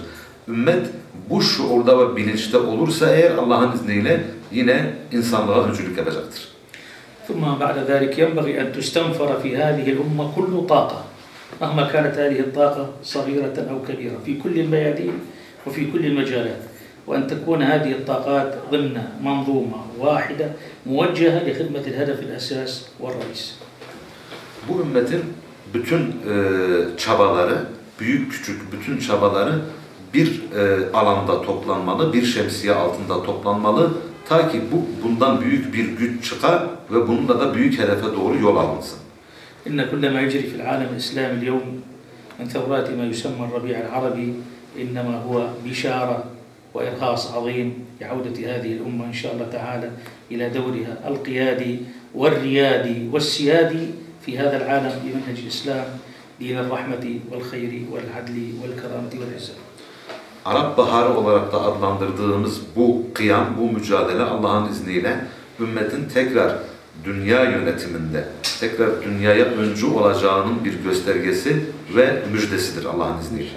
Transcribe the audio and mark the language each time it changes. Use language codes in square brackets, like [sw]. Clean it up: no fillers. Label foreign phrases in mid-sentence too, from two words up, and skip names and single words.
[tr] Ümmet bu şuurda ve bilinçte olursa eğer Allah'ın izniyle yine insanlığa öncülük yapacaktır. [ar] ثم بعد ذلك ينبغي أن تستنفر في هذه الأمة كل طاقة مهما كانت هذه الطاقة صغيرة أو كبيرة في كل الميادين وفي كل المجالات، وأن تكون هذه الطاقات ضمن منظومة واحدة موجهة لخدمة الهدف الأساس والرئيس. [tr] Bu ümmetin bütün çabaları, büyük küçük bütün çabaları bir alanda toplanmalı, bir şemsiye altında toplanmalı. Ta ki bundan büyük bir güç çıkar ve bununla da büyük hedefe doğru yol alınsın. [ar] إن كل ما يجري في العالم الإسلامي اليوم من ثورات ما يسمى الربيع العربي إنما هو بشارة وإرهاص عظيم بعودة هذه الأمة إن شاء الله تعالى إلى دورها القيادي والريادي والسيادي في هذا العالم بمنهج الإسلام دين الرحمة والخير والعدل والكرامة والعزة. [tr] Arap Baharı olarak da adlandırdığımız bu kıyam, bu mücadele Allah'ın izniyle ümmetin tekrar dünya yönetiminde, tekrar dünyaya öncü olacağının bir göstergesi ve müjdesidir Allah'ın izniyle.